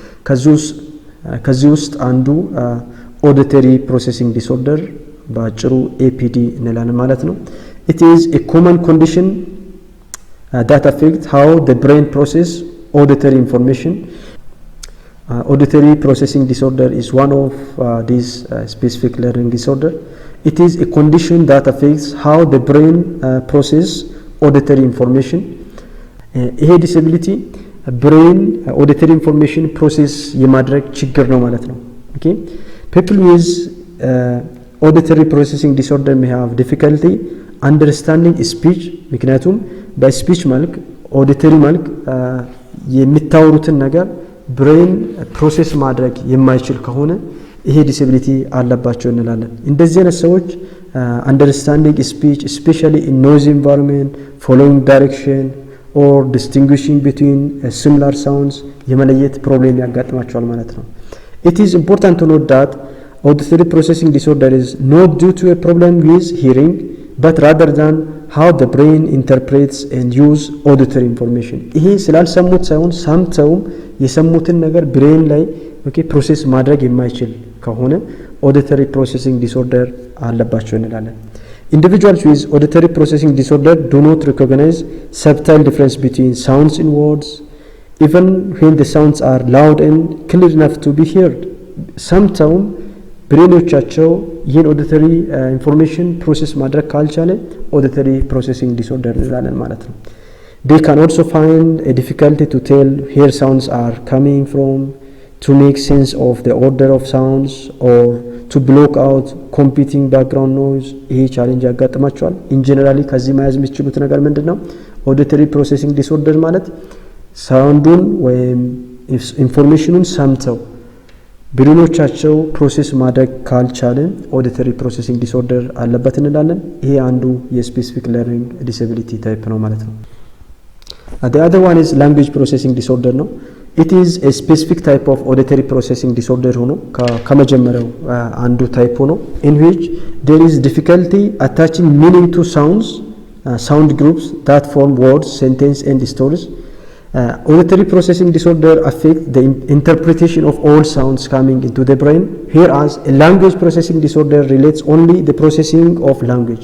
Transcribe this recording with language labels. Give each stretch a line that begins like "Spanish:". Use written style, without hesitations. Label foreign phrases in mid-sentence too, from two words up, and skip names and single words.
Amharic: ከዚህ ውስጥ አንዱ
English: auditory processing disorder
Amharic: በአጭሩ APD እንላለን ማለት ነው።
English: It is a common condition that affects how the brain process auditory information. Auditory processing disorder is one of these specific learning disorder. It is a condition that affects how the brain process auditory information. ይሄ disability brain auditory information process
Amharic: የማድረግ ችግር ነው ማለት ነው።
English: Okay, people with auditory processing disorder may have difficulty understanding speech
Amharic: ምክንያቱም በስፒች መልክ ኦዲተሪ መልክ የሚታወሩትን ነገር
English: brain process
Amharic: ማድረግ የማይችል ከሆነ ይሄ ዲስኤቢሊቲ አለባቸው እንላለን። እንደዚህ አይነት ሰዎች
English: understanding speech especially in noise environment following direction or distinguishing between similar sounds
Amharic: የመለየት ፕሮብሌም ያጋጥማቸዋል ማለት ነው።
English: it is important to note that auditory processing disorder is not due to a problem with hearing but rather than how the brain interprets and use auditory information.
Amharic: ይሄ ስላልሰሙት ሳይሆን ሰምተውም የሰሙትን ነገር ብሬን ላይ ኦኬ ፕሮሰስ ማድረግ የማይችል ከሆነ
English: auditory processing disorder
Amharic: አለባቸው እንላለን።
English: Individuals with auditory processing disorder do not recognize subtle difference between sounds in words even when the sounds are loud and clear enough to be heard.
Amharic: ሰምተውም ብሬኖቻቸው ይህን
English: auditory information process
Amharic: ማድረግ ካልቻለ
English: auditory processing disorder
Amharic: እንላለን ማለት ነው።
English: They can also find a difficulty to tell where sounds are coming from, to make sense of the order of sounds or to block out competing background noise.
Amharic: ይሄ ቻሌንጅ ያጋጥማቸዋል።
English: in general
Amharic: ከዚህ መያዝ የሚችሉት ነገር ምንድነው?
English: auditory processing disorder
Amharic: ማለት ሳውንዱን ወይም ኢንፎርሜሽኑን ሰምተው ብሬኖቻቸው ፕሮሰስ ማድረግ ካልቻለ
English: auditory processing disorder
Amharic: አለበት እንላለን። ይሄ አንዱ የስፔሲፊክ
English: learning disability type
Amharic: ነው ማለት ነው።
English: The other one is language processing disorder ነው። It is a specific type of auditory processing disorder
Amharic: ሆኖ ከመጀመሪያው አንዱ ታይፕ ሆኖ
English: in which there is difficulty attaching meaning to sounds, sound groups that form words, sentence and stories. Auditory processing disorder affects the interpretation of all sounds coming into the brain, whereas a language processing disorder relates only the processing of language.